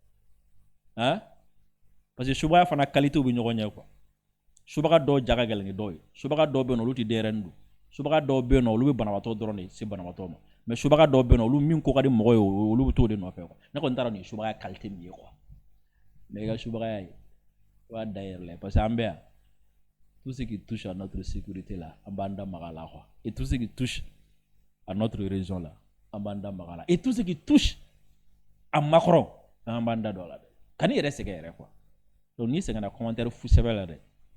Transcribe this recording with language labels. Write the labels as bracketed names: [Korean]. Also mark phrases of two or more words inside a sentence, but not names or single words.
[Bambara] parce que subagaya fana qualité bɛ ɲɔgɔn ɲɛ quoi subaga dɔw ja ka gɛlɛn ni dɔw ye subaga dɔw bɛ yen olu tɛ denyɛrɛnin don subaga dɔw bɛ yen nɔ olu bɛ banabaatɔ dɔrɔn de se banabaatɔ ma mais subaga dɔw bɛ yen nɔ olu min ko ka di mɔgɔ ye olu bɛ t'o de nɔfɛ quoi ne kɔni taara nin subaga qualité min ye quoi mais i ka subagaya ye i b'a da i yɛrɛ la parce que an bɛ yan [French] tout ce qui touche à notre sécurité là [Bambara] an b'an da maga la quoi [French] et tout ce qui touche à notre région là [Bambara] an b'an da maga la [French] et tout ce qui touche à Macron [Bambara] an b'an da don a la dɛ ka n'i yɛrɛ sɛgɛn yɛrɛ quoi donc n'i sɛgɛnna commentaire fu sɛbɛ la dɛ